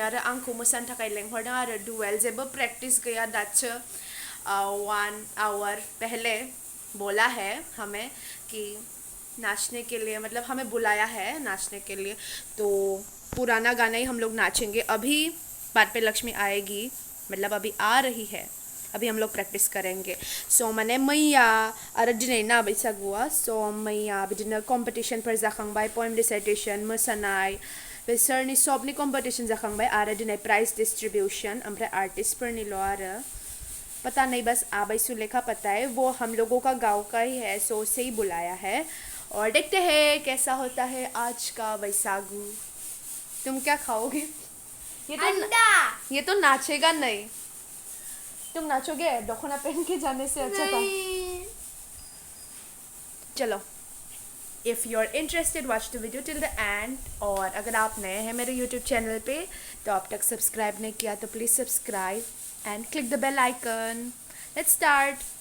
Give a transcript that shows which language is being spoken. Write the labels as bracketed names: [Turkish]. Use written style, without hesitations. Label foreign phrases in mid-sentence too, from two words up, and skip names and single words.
[Bodo] आरो आंखौ मोसानो थाखाय लेंहरदों आरो डुवेल जेबो प्रेक्टिस गैया दासो [Hindi] 1 आवर पहले बोला है हमें कि नाचने के लिए मतलब हमें बुलाया है नाचने के लिए तो पुराना गाना ही हम लोग नाचेंगे अभी बाद पे लक्ष्मी आएगी मतलब अभी आ रही है अभी हम लोग प्रैक्टिस करेंगे सो [Bodo] माने मैया आरो दिनै ना बैसागुआ सो मैया बिदिनो कम्पिटिशनफोर जाखांबाय पोएम रिसाइटेशन मोसानाय बिसोरनि सबनि कम्पिटिशन जाखांबाय आरो दिनै प्राइज डिस्ट्रीब्यूशन ओमफ्राय आर्टिस्टफोरनिल' आरो [Hindi] पता नहीं बस आबाई सुलेखा पता है वो हम लोगों का गांव का ही है सो उसे ही बुलाया है और देखते हैं कैसा होता है आज का बैसागु तुम क्या खाओगे ये तो नाचेगा नहीं तुम नाचोगे दखना पहन के जाने से अच्छा था चलो [English] if you are interested watch the video till the end [Hindi] और अगर आप नए हैं मेरे यूट्यूब चैनल पे तो अब तक सब्सक्राइब नहीं किया तो [English] please subscribe and click the bell icon let's start